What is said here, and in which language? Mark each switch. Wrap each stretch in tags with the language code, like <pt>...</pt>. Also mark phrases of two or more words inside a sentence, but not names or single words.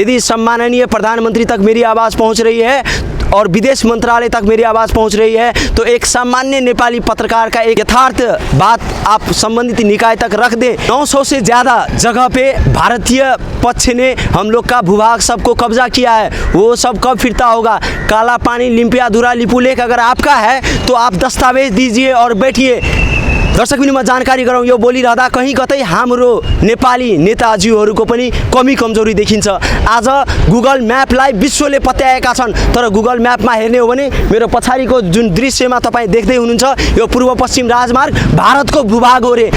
<hi>यदि सम्माननीय प्रधानमंत्री तक मेरी आवाज़ पहुँच रही है और विदेश मंत्रालय तक मेरी आवाज़ पहुंच रही है तो एक सामान्य नेपाली पत्रकार का एक यथार्थ बात आप संबंधित निकाय तक रख दें। 900 से ज़्यादा जगह पे भारतीय पक्ष ने हम लोग का भूभाग सबको कब्जा किया है। वो सब कब फिरता होगा? काला पानी, लिम्पियाधुरा, लिपुलेख अगर आपका है तो आप दस्तावेज दीजिए और बैठिए।</hi> <ne>दर्शक बिन्दुमा जानकारी गराउँ, यो बोलिरहँदा कहीँ कतै हाम्रो नेपाली नेताजीहरूको पनि कमी कमजोरी देखिन्छ। आज गुगल म्यापलाई विश्वले पत्याएका छन् तर गुगल म्यापमा हेर्ने हो भने मेरो पछाडिको जुन दृश्यमा तपाईँ देख्दै हुनुहुन्छ यो पूर्व पश्चिम राजमार्ग भारतको भूभाग हो रे।</ne>